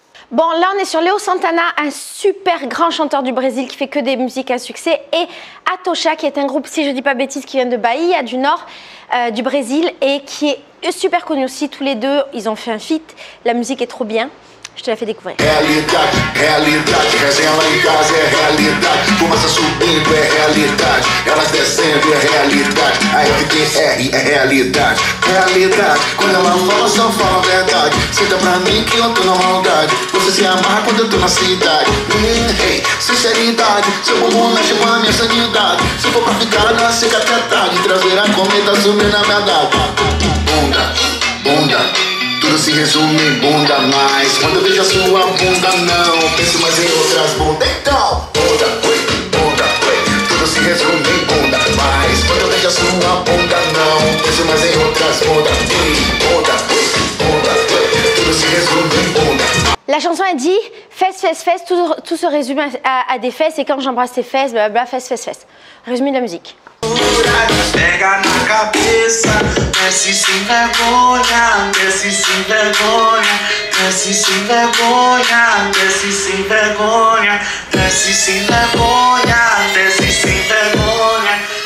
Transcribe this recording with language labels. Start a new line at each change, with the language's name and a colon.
French: Bon, là on est sur Léo Santana, un super grand chanteur du Brésil qui fait que des musiques à succès, et Atocha qui est un groupe, si je dis pas bêtises, qui vient de Bahia, du nord du Brésil, et qui est super connu aussi. Tous les deux, ils ont fait un feat, la musique est trop bien. Je te la fais découvrir.
Portuguese: Realidade, realidade, resenha lá em casa é realidade. Fumaça subindo é realidade, elas descendo é realidade. A FTR é realidade, realidade. Quando ela fala, só fala a verdade. Senta pra mim que eu tô na maldade. Você se amarra quando eu tô na cidade. Hey, sinceridade, seu bumbum mexe com a minha sanidade. Se for pra ficar na seca até tarde, trazer a cometa subir na minha data. Bunda, bunda. Tudo se se resume em bunda, mas quando eu vejo a sua bunda não penso mais em outras bundas. Então, bunda, oi, tudo se resume em bunda, mas quando eu vejo a sua bunda não penso mais em outras bundas. Bunda, oi, tudo se resume em bunda.
French: La chanson a dit fesses, fesses, fesses, tout se résume à des fesses et quand j'embrasse tes fesses, blablabla, fesses, fesses, fesses. Résumé de la musique.
Portuguese: Pega na cabeça, desce sem vergonha, desce sem vergonha, desce sem vergonha, desce sem vergonha, desce sem vergonha, desce sem vergonha.